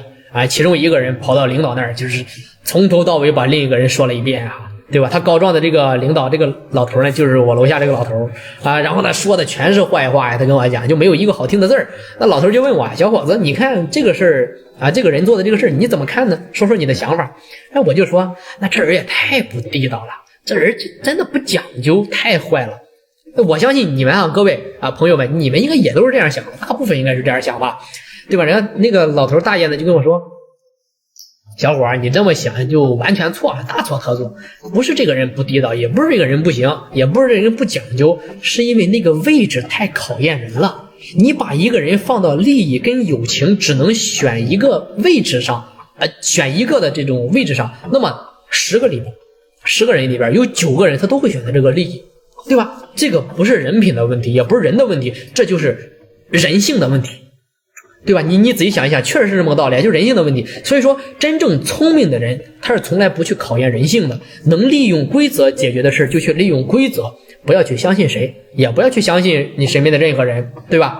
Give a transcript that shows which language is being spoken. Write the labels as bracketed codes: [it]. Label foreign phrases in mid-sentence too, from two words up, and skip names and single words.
[zh] 其中1個人跑到領導那兒，就是從頭到尾把另一個人說了一遍啊，對吧？他告狀的這個領導，這個老頭呢，就是我樓下這個老頭啊，然後他說的全是壞話呀，他跟我講，就沒有一個好聽的字兒。那老頭就問我，小伙子，你看這個事兒啊，這個人做的這個事兒，你怎麼看呢？說說你的想法。哎，我就說，那這人也太不地道了，這人真的不講究，太壞了。我相信你們啊，各位啊，朋友們，你們應該也都是這樣想的，大部分應該是這樣想吧，对吧？人家那個老头大爷呢就跟我說， 小伙兒，你這麼想就完全錯了，大錯特錯。不是這個人不地道，也不是這個人不行，也不是這個人不講究，是因為那個位置太考驗人了。你把一个人放到利益跟友情只能选一个位置上，选一个的这种位置上，那麼10个人里邊有9個人他都會選擇這個利益，對吧？這個不是人品的問題，也不是人的問題，這就是人性的問題。對吧？你仔細想一想，確實是這麼個道理，就是人性的問題。所以說，真正聰明的人，他是從來不去考驗人性的，能利用規則解決的事就去利用規則，不要去相信誰，也不要去相信你身邊的任何人，對吧？